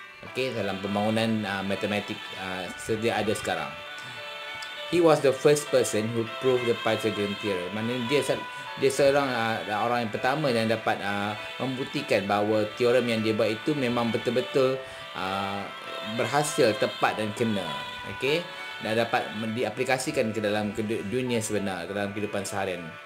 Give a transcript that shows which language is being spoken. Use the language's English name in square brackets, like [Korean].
[Malay] Okey, dalam pembangunan matematik sedia ada sekarang. [English] He was the first person who proved the Pythagorean theorem. [Malay] Maknanya dia seorang orang yang pertama yang dapat membuktikan bahawa teorem yang dia buat itu memang betul-betul berhasil, tepat dan kena. Okey, dan dapat diaplikasikan ke dalam dunia sebenar, ke dalam kehidupan seharian.